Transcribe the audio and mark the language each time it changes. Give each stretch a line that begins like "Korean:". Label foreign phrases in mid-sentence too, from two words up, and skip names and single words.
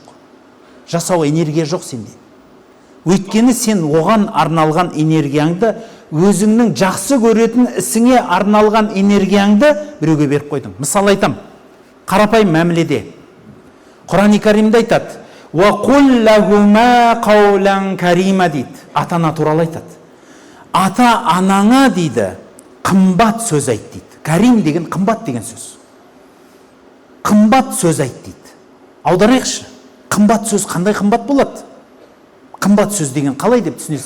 Kazakh: Жасауға энергия жоқ сенде. Өйткені сен оған арналған энергияңды, өзіңнің жақсы көретін ісіңе арналған энергияңды біреуге беріп қойдың. Мысал айтам, қарапайым мәміледе. Құран-ы Каримде айтады,
Arabic: «وقل لهما قولا كريما»
Kazakh: дейді. Ата-ана туралы айтады. Ата-анаңа дейді, қымбат сөз айт дейді. Карим деген қымбат деген сөз. Қымбат сөз айт дейді. Аударайықшы, қымбат сөз қандай қымбат болады? Қымбат сөз деген қалай деп түсінесіз?